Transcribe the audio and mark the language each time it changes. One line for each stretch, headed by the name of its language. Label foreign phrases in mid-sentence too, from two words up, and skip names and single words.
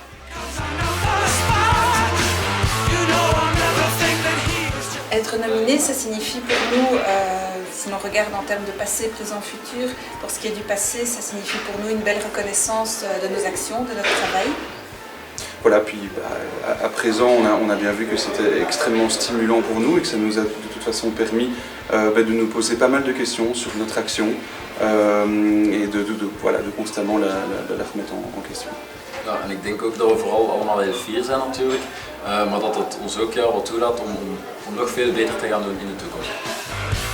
French: Être nominé, ça signifie pour nous, si l'on regarde en termes de passé, présent, futur, pour ce qui est du passé, ça signifie pour nous une belle reconnaissance de nos actions, de notre travail. Voilà, puis à présent, on a bien vu que c'était extrêmement stimulant pour nous et que ça nous a de toute façon permis de nous poser pas mal de questions sur notre action et de constamment la remettre en question.
Dutch: Ja, en ik denk ook dat we vooral allemaal heel fier zijn natuurlijk, maar dat het ons ook wat toelaat om nog veel beter te gaan doen in de toekomst.